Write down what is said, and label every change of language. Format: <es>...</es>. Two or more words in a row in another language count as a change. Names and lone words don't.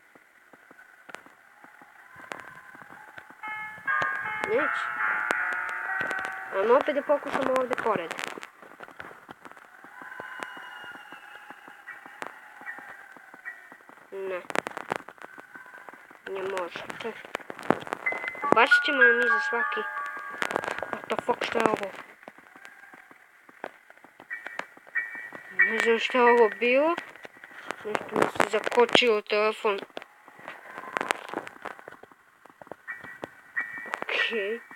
<bs>Neće. Ajmo opet da pokušamo ovdje pored. Ne. Ne možete. Bacit ćemo nam iza svaki.</bs> <en>What the fuck,</en> <bs>šta je ovo? Ne znam šta je ovo bilo. Nešto mi se zakočio telefon. Okej.</bs>